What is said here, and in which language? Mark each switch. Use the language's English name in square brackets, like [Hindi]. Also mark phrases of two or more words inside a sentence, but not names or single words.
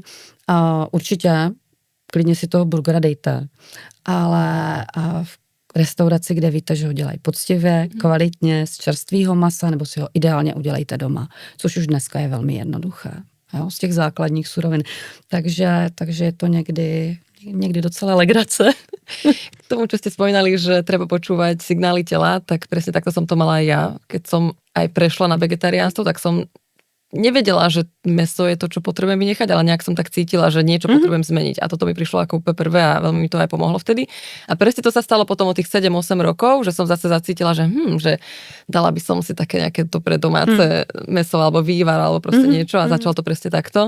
[Czech] Určitě klidně si toho burgera dejte, ale v restauraci, kde víte, že ho dělají poctivě, kvalitně, z čerstvého masa, nebo si ho ideálně udělejte doma, což už dneska je velmi jednoduché, jo, z těch základních surovin. Takže je to někdy docela legrace. [Slovak] K tomu, čo ste spomínali, že treba počúvať signály tela, tak presne takto som to mala aj ja. Keď som aj prešla na vegetariánstvo, tak som nevedela, že mäso je to, čo potrebujem vynechať, ale nejak som tak cítila, že niečo potrebujem zmeniť. A toto mi prišlo ako úplne prvé a veľmi mi to aj pomohlo vtedy. A presne to sa stalo potom o tých 7-8 rokov, že som zase zacítila, že dala by som si také nejaké dobré domáce mäso alebo vývar alebo proste niečo a začalo to presne takto.